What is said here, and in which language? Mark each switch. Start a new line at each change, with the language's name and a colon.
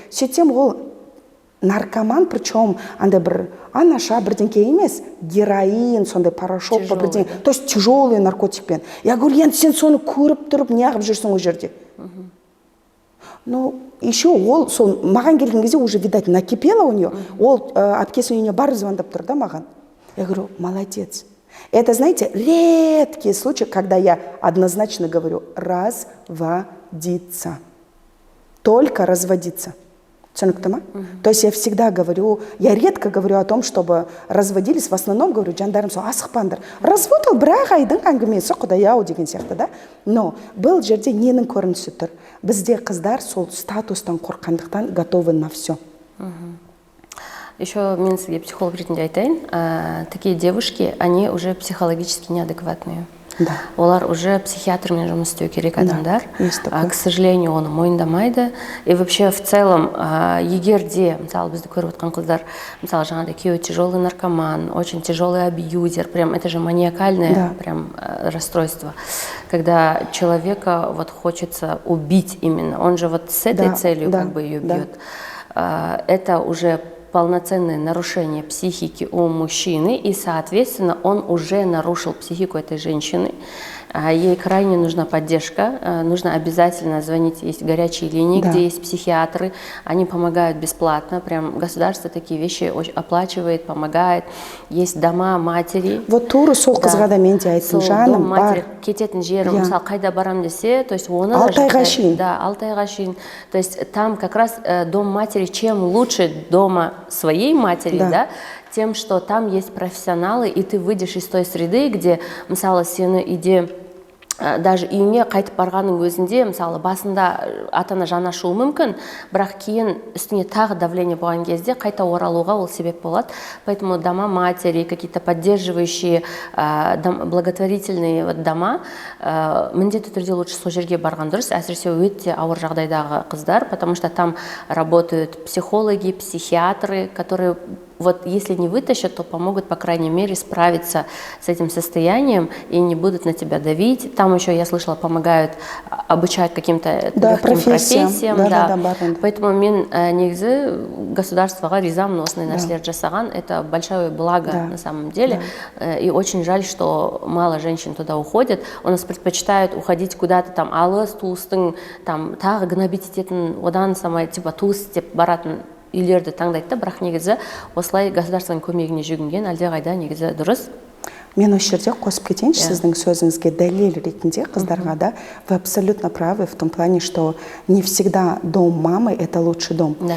Kazakh: Сөйтсем ол наркоман, причем андай бір анаша бірдеңке емес, героин, сондай порошок, бірдеңке,
Russian: то есть тяжелый
Kazakh: наркотикпен.
Russian: Я говорю,
Kazakh: енді сен соны көріп тұрып неғып жүрсің о жерде? Ну, еще ол, сол маған келген кезде уже,
Russian: видать, накипело у нее.
Kazakh: Ол әпкесінің үйіне барып звондап тұр да маған.
Russian: Я говорю, молодец. Это, знаете, редкие случаи, когда я однозначно говорю разводиться. Только разводиться.
Kazakh: Түсінікті ма?
Russian: То есть я всегда говорю, я редко говорю о том, чтобы разводились, в основном говорю,
Kazakh: жандарым сол асықпаңдар. Развод ол бірақ айдың әңгімесі, құдай-ау деген сияқты, да? Но бұл жерде ненің көрінісі тұр? Бізде қыздар сол статустан қорққандықтан
Russian: готовы на все. Еще
Kazakh: мен сізге психолог ретінде айтайын,
Russian: такие девушки, они уже психологически неадекватные. Да.
Kazakh: Олар уже психиатрмен жұмыс істеу керек адамдар.
Russian: К сожалению,
Kazakh: оны мойындамайды.
Russian: И вообще в целом,
Kazakh: егер де, мысалы, бізді көріп отқан қыздар, мысалы, жаңағыдай күйеуі
Russian: тяжелый наркоман, очень тяжелый абьюзер, прям это же маниакальное прям расстройство, когда человека вот хочется убить именно, он же вот с этой целью как бы ее бьет. Это уже полноценное нарушение психики у мужчины, и, соответственно, он уже нарушил психику этой женщины. Ей крайне нужна поддержка, нужно обязательно звонить, есть горячие линии, где есть психиатры, они помогают бесплатно, прям государство такие вещи оплачивает, помогает, есть дома матери.
Kazakh: Вот туры сол қызға да мен де айттым, жаным бар. Кететін жерім, мысалы, қайда барам десе, то есть оны 6 айға шейін. Да, 6 айға шейін.
Russian: То есть там как раз дом матери, чем лучше дома своей матери, да, тем, что там есть профессионалы, и ты выйдешь из той среды, где,
Kazakh: мысалы, сені иде даже үйіңе қайтып барғанның өзінде, мысалы, басында ата-ана жаны ашуы мүмкін, бірақ кейін үстіне тағы давление болған кезде қайта оралуға ол себеп болады.
Russian: Поэтому дома матери, какие-то поддерживающие, благотворительные дома,
Kazakh: міндетті түрде
Russian: лучше
Kazakh: сол жерге барған дұрыс, әсіресе өте ауыр жағдайдағы қыздар,
Russian: потому что там работают психологи, психиатры, которые вот если не вытащат, то помогут, по крайней мере, справиться с этим состоянием и не будут на тебя давить. Там еще, я слышала, помогают обучать каким-то легким профессиям.
Kazakh: Поэтому мен негізі государствоға ризамын осындай нәрселер жасаған.
Russian: Это большое благо на самом деле. И очень жаль, что мало женщин туда уходят. У нас предпочитают уходить куда-то там
Kazakh: алыс, туыстың, там тағы гнобить ететін, одан самай типа туыс деп баратын үйлерді таңдайды да, бірақ негізі осылай государственның көмегіне жүгінген әлдеқайда негізі дұрыс. Мен осы жерде қосып кетейінші сіздің сөзіңізге дәлел ретінде қыздарға да,
Russian: вы абсолютно правы в том плане, что не всегда дом мамы это лучший дом.